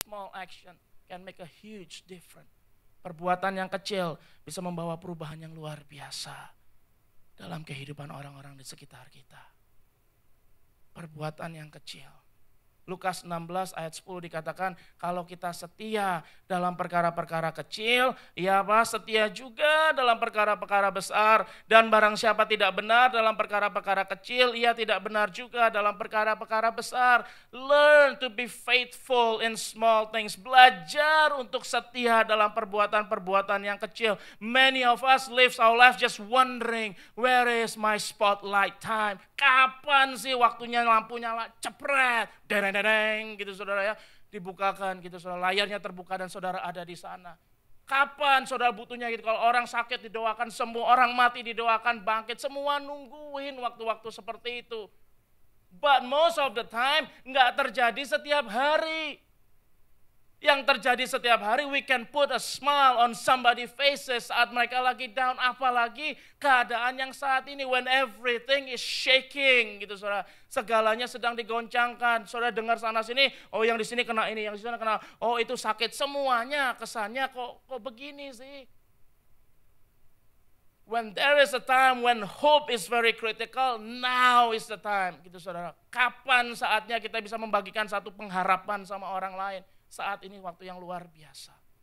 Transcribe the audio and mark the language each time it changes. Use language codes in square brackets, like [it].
[en] small action can make a huge difference. [id] Perbuatan yang kecil bisa membawa perubahan yang luar biasa dalam kehidupan orang-orang di sekitar kita. Perbuatan yang kecil. Lukas 16 ayat 10 dikatakan kalau kita setia dalam perkara-perkara kecil, ya apa? Setia juga dalam perkara-perkara besar. Dan barang siapa tidak benar dalam perkara-perkara kecil, ia tidak benar juga dalam perkara-perkara besar. [en] Learn to be faithful in small things. [id] Belajar untuk setia dalam perbuatan-perbuatan yang kecil. [en] Many of us live our life just wondering, where is my spotlight time? [id] Kapan sih waktunya lampu nyala? Cepret, dereng gitu saudara ya, dibukakan gitu saudara, layarnya terbuka dan saudara ada di sana. Kapan saudara butuhnya gitu? Kalau orang sakit didoakan sembuh, orang mati didoakan bangkit, semua nungguin waktu-waktu seperti itu. [en] But most of the time [id] nggak terjadi setiap hari. Yang terjadi setiap hari, [en] we can put a smile on somebody's faces [id] saat mereka lagi down, apalagi keadaan yang saat ini [en] when everything is shaking [id] gitu saudara. Segalanya sedang digoncangkan. Saudara dengar sana sini, oh yang di sini kena ini, yang di sana kena, oh itu sakit, semuanya kesannya kok begini sih. [en] When there is a time when hope is very critical, now is the time [id] gitu saudara. Kapan saatnya kita bisa membagikan satu pengharapan sama orang lain? Saat ini waktu yang luar biasa.